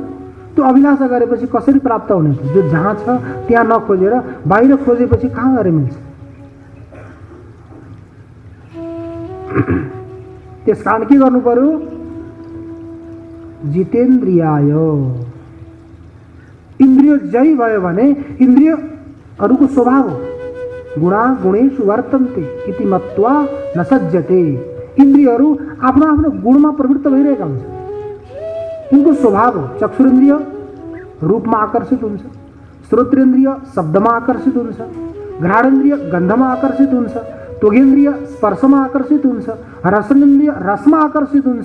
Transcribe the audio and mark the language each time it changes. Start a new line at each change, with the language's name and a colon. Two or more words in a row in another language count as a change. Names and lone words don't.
Nepali: त्यो अभिलाषा गरेपछि कसरी प्राप्त हुने? जो जहाँ छ त्यहाँ नखोजेर बाहिर खोजेपछि कहाँ गएर मिल्छ? त्यस कारण के गर्नु पर्यो? जितेन्द्रियाय। इन्द्रिय जय भयो भने इन्द्रियहरूको स्वभाव हो
Sanskrit: गुणा गुणेषु वर्तन्ते इति मत्वा न सज्जते।
Nepali: इन्द्रियहरू आफ्नो आफ्नो गुणमा प्रवृत्त भइरहेका हुन्छन्। उनको स्वभाव हो। चक्षुरेन्द्रिय रूपमा आकर्षित हुन्छ, श्रोत्रेन्द्रिय शब्दमा आकर्षित हुन्छ, घ्राणेन्द्रिय गन्धमा आकर्षित हुन्छ, त्वगेन्द्रिय स्पर्शमा आकर्षित हुन्छ, रसनेन्द्रिय रसमा आकर्षित हुन्छ।